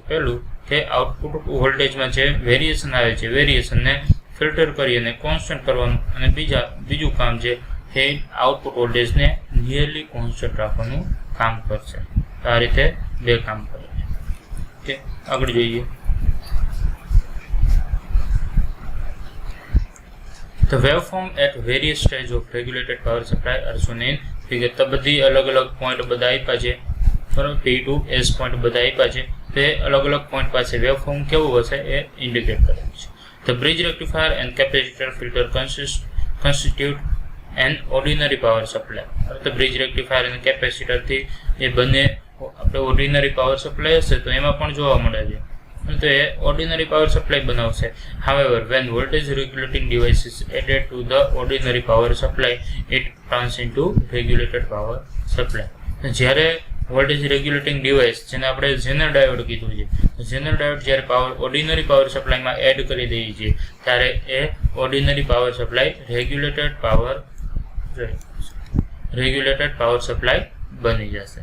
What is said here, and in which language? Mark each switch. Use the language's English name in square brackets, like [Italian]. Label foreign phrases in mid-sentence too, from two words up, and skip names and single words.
[Gujarati] પહેલું કે [English] output voltage [Gujarati] જે વેરિએશન આવે છે વેરિએશનને ફિલ્ટર કરી અને કોન્સ્ટન્ટ કરવાનું, અને બીજું કામ છે એ [English] output voltage nearly constant [Gujarati] રાખવાનું કામ કરશે. આ રીતે બે કામ કરે છે. આગળ જોઈએ. [English] The waveform at various stage of regulated power supply are shown in figure. [Gujarati] તો બધી અલગ અલગ પોઈન્ટ બધા આપ્યા છે, બરાબર, P to S પોઈન્ટ બધા આપ્યા છે. તે અલગ અલગ પોઈન્ટ પાસે વેવફોર્મ કેવું હશે એ ઇન્ડિકેટ કરેલું છે. [English] The bridge rectifier and capacitor filter constitute an ordinary power supply. [Gujarati] તો [English] bridge rectifier [Gujarati] અને કેપેસિટર થી એ બંને આપણે [English] ordinary power supply [Gujarati] હશે તો એમાં પણ જોવા મળે છે, તો એ [English] ordinary power supply [Gujarati] બનાવશે. [English] However, when voltage regulating device is added to the ordinary power supply, it turns into regulated power supply. [Gujarati] જ્યારે [English] voltage regulating device, [Gujarati] જેને આપણે [English] Zener diode [Gujarati] કીધું છે, [English] Zener diode [Gujarati] જ્યારે [English] ordinary power supply add [Gujarati] કરી દઈએ છીએ ત્યારે એ [English] ordinary power supply regulated power supply [Gujarati] બની જશે.